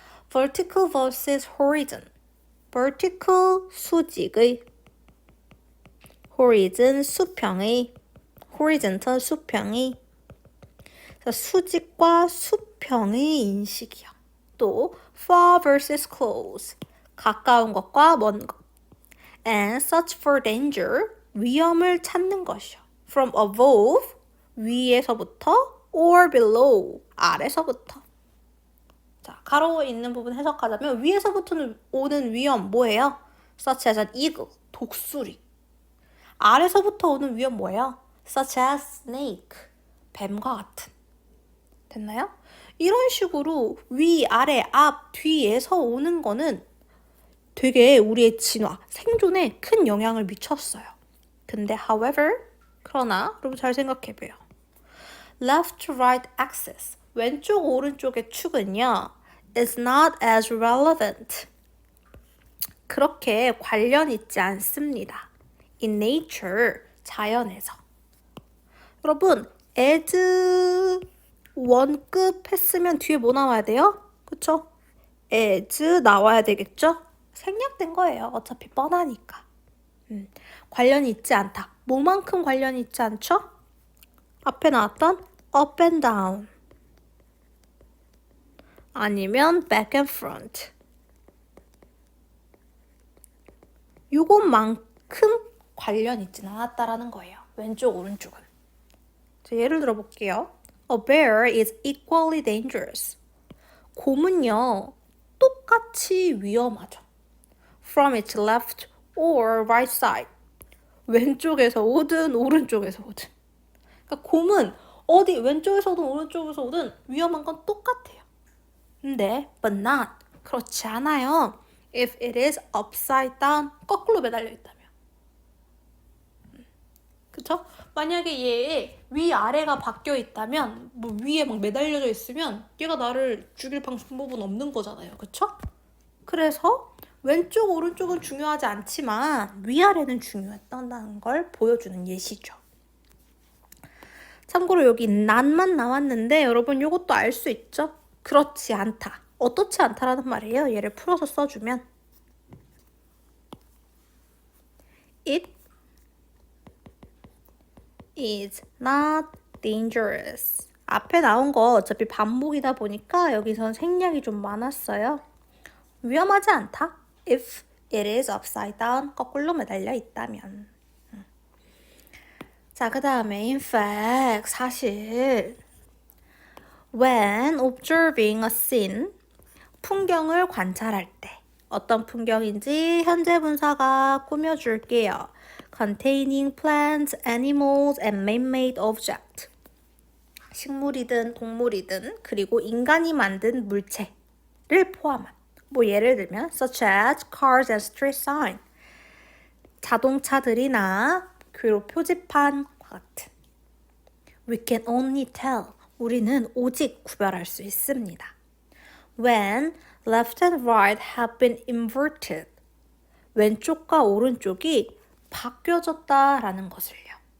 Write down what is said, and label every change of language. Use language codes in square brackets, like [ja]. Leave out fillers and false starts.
[en] Vertical versus horizon. Vertical, 수직의, horizon, 수평의, horizontal, 수평의. [ko] 수직과 수평의 인식이요. 또 [en] far versus close, [ko] 가까운 것과 먼 것. [en] And search for danger, [ko] 위험을 찾는 것이요. [en] From above, 위에서부터, or below, 아래서부터. [ko] 자, 가로 있는 부분 해석하자면 위에서부터는 오는 위험 뭐예요? [en] Such as an eagle, 독수리. [ko] 아래서부터 오는 위험 뭐예요? [en] Such as snake, [ko] 뱀과 같은. 됐나요? 이런 식으로 위, 아래, 앞, 뒤에서 오는 거는 되게 우리의 진화, 생존에 큰 영향을 미쳤어요. 근데 however, 그러나 여러분 잘 생각해봐요. [en] left to right axis, [ko] 왼쪽 오른쪽의 축은요, [en] is not as relevant. [ko] 그렇게 관련 있지 않습니다. [en] in nature, 자연에서. [ko] 여러분, as 원급 했으면 뒤에 뭐 나와야 돼요? 그쵸? as 나와야 되겠죠? 생략된 거예요. 어차피 뻔하니까. 관련이 있지 않다. 뭐만큼 관련이 있지 않죠? 앞에 나왔던 [en] up and down [ko] 아니면 [en] back and front [ko] 요것만큼 관련 있진 않았다라는 거예요. 왼쪽 오른쪽은. 자, 예를 들어 볼게요. [en] A bear is equally dangerous. [ko] 곰은요 똑같이 위험하죠. [en] From its left or right side. [ko] 왼쪽에서 오든 오른쪽에서 오든. 그러니까 곰은 어디 왼쪽에서든 오른쪽에서 오든 위험한 건 똑같아요. [en] 근데 but not. [ko] 그렇지 않아요. [en] If it is upside down. [ko] 거꾸로 매달려 있다면. 그쵸? 만약에 얘 위아래가 바뀌어 있다면 뭐 위에 막 매달려져 있으면 얘가 나를 죽일 방법은 없는 거잖아요. 그쵸? 그래서 왼쪽 오른쪽은 중요하지 않지만 위아래는 중요했다는 걸 보여주는 예시죠. 참고로 여기 not만 나왔는데 여러분 이것도 알 수 있죠? 그렇지 않다. 어떻지 않다라는 말이에요. 얘를 풀어서 써주면 [en] It is not dangerous. [ko] 앞에 나온 거 어차피 반복이다 보니까 여기선 생략이 좀 많았어요. 위험하지 않다. [en] If it is upside down. [ko] 거꾸로 매달려 있다면. 자, 그 다음에 [en] in fact, [ko] 사실 [en] when observing a scene, [ko] 풍경을 관찰할 때 어떤 풍경인지 현재 분사가 꾸며줄게요. [en] containing plants, animals, and man-made objects. [ko] 식물이든 동물이든 그리고 인간이 만든 물체를 포함한 뭐 예를 들면 [en] such as cars and street sign. [ko] 자동차들이나 그리고 표지판과 같은. [en] We can only tell. [ko] 우리는 오직 구별할 수 있습니다. [en] When left and right have been inverted. [ko] 왼쪽과 오른쪽이 바뀌어졌다라는 것을요.